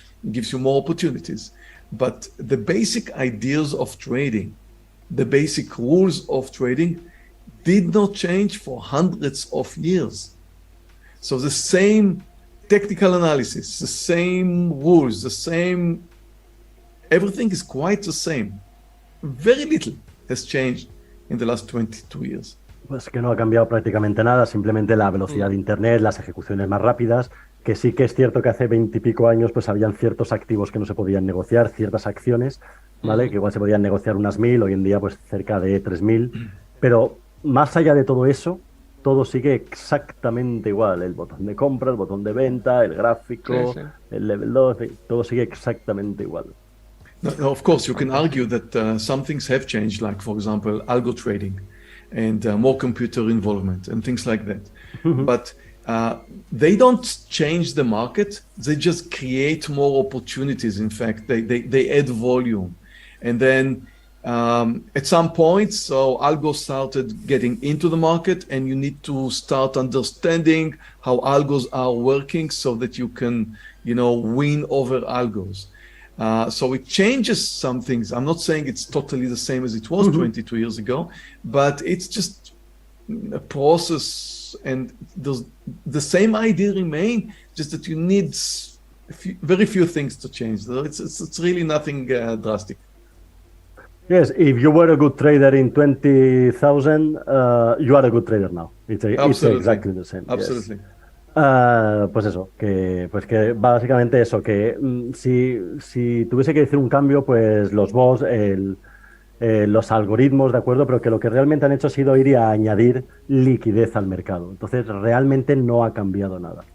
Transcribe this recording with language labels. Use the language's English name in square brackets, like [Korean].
[English] It gives you more opportunities. But the basic ideas of trading, the basic rules of trading, did not change for hundreds of years. So the same technical analysis, the same rules, the same, everything is quite the same. Very little has changed in the last 22 years. [Spanish] Pues que no ha cambiado prácticamente nada, simplemente la velocidad de Internet, las ejecuciones más rápidas, que sí que es cierto que hace 20 y pico años pues habían ciertos activos que no se podían negociar, ciertas acciones, ¿vale? Que igual se podían negociar unas 1000, hoy en día pues cerca de 3000, pero más allá de todo eso, todo sigue exactamente igual, el botón de compra, el botón de venta, el gráfico, el level 2, todo sigue exactamente igual. [English] No, of course, you can argue that some things have changed, like, for example, algo trading and more computer involvement and things like that. But they don't change the market. They just create more opportunities. In fact, they add volume. And then at some point, so algo started getting into the market, and you need to start understanding how algos are working so that you can, win over algos. So it changes some things. I'm not saying it's totally the same as it was 22 years ago, but it's just a process, and the same idea remain, just that you need very few things to change. It's really nothing drastic. Yes, if you were a good trader in 20,000, you are a good trader now. It's exactly the same. Absolutely. Yes. [Spanish] Pues eso, que básicamente eso, que si tuviese que decir un cambio, pues los bots, los algoritmos, ¿de acuerdo? Pero que lo que realmente han hecho ha sido ir a añadir liquidez al mercado. Entonces, realmente no ha cambiado nada.